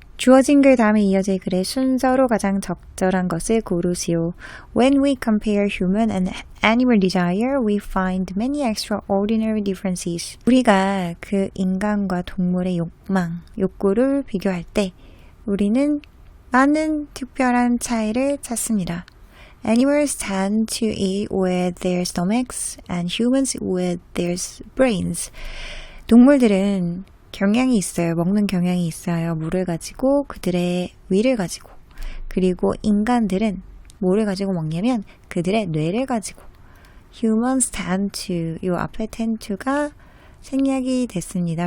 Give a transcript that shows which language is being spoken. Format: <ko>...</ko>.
<ko>주어진 글 다음에 이어질 글의 순서로 가장 적절한 것을 고르시오.</ko> <en>When we compare human and animal desire, we find many extraordinary differences.</en> <ko>우리가 그 인간과 동물의 욕망, 욕구를 비교할 때 우리는 많은 특별한 차이를 찾습니다.</ko> <en>Animals tend to eat with their stomachs and humans with their brains.</en> <ko>동물들은 경향이 있어요. 먹는 경향이 있어요. 물을 가지고 그들의 위를 가지고. 그리고 인간들은 뭐를 가지고 먹냐면 그들의 뇌를 가지고.</ko> <en>Humans tend to,</en> <ko>요 앞에 tend to가 생략이 됐습니다.</ko>